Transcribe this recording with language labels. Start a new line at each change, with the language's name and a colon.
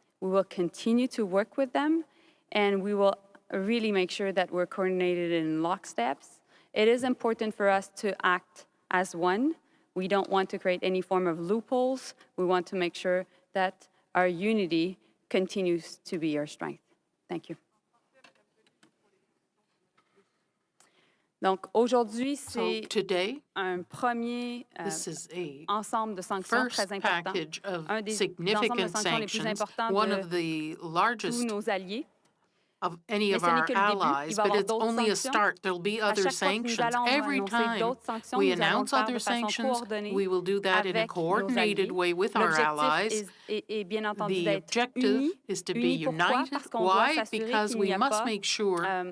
English: We will continue to work with them, and we will really make sure that we're coordinated in locksteps. It is important for us to act as one. We don't want to create any form of loopholes. We want to make sure that our unity continues to be our strength. Thank you.
French: Donc aujourd'hui, c'est un premier ensemble de sanctions très important, un des ensembles de sanctions les plus importants de tous nos alliés.
English: Of any of our allies, but it's only a start. There'll be other sanctions. Every time we announce other sanctions, we will do that in a coordinated way with our allies. The objective is to be united. Why? Because we must make sure